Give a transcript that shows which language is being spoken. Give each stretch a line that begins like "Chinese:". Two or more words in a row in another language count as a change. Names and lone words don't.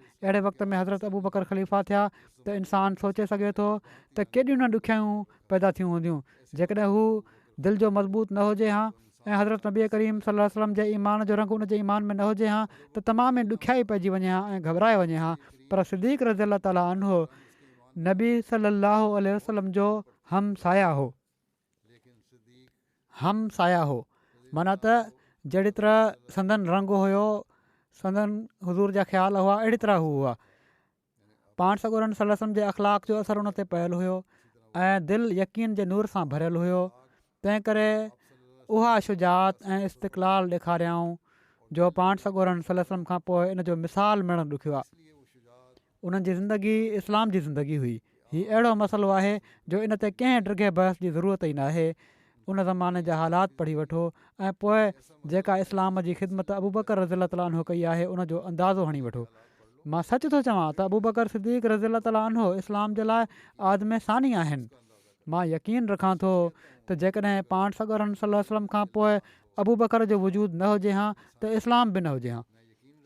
Sindhi: अहिड़े वक़्त में हज़रत अबू बकर ख़लीफ़ा थिया त इंसानु सोचे सघे थो त केॾियूं न ॾुखियाऊं पैदा थियूं हूंदियूं जेकॾहिं हू दिलि जो मज़बूत न हुजे हा ऐं हज़रत नबी करीम
Arabic: صلى الله عليه وسلم
Sindhi: जे ईमान जो रंग उन जे ईमान में न हुजे हा त तमामु ई ॾुखियाई पइजी वञे हा ऐं घबराए वञे हा। पर सिद्दीक़
Arabic: رضي الله تعالى عنه
Sindhi: नबी
Arabic: صلى الله عليه وسلم
Sindhi: जो हम साया हो। हम साया हो माना त जहिड़ी तरह संदन रंग हुयो संदन हुज़ूर जा ख़्याल हुआ अहिड़ी तरह हू हुआ। पाण सॻोरन
Arabic: صلى الله عليه وسلم
Sindhi: जे अख़लाक़ जो असरु उन ते पयल हुयो ऐं दिलि यकीन जे नूर सां भरियलु हुयो। तंहिं करे उहा शुजात ऐं इस्तक़लाल ॾेखारियाऊं जो पाण सॻोरन
Arabic: صلى الله عليه وسلم
Sindhi: खां पोइ इन जो मिसाल मिलणु ॾुखियो आहे। उन्हनि जी ज़िंदगी इस्लाम जी ज़िंदगी हुई। हीउ अहिड़ो मसइलो आहे जो इन ते कंहिं ड्रिघे बहस जी ज़रूरत ई न आहे। उन ज़माने जा हालात पढ़ी वठो ऐं पोइ जेका इस्लाम जी ख़िदमत अबू बकर
Arabic: رضي الله تعالى عنه
Sindhi: कई आहे उनजो अंदाज़ो हणी वठो। मां सच थो चवां त अबू बकर सिद्दीक़
Arabic: رضي الله تعالى عنه
Sindhi: इस्लाम जे लाइ आदम सानी आहिनि। मां यकीन रखां थो त जेकॾहिं पाण सॻोरन
Arabic: صلى الله عليه وسلم
Sindhi: खां पोइ अबू बकर जो वजूद न हुजे हा त इस्लाम बि न हुजे हा।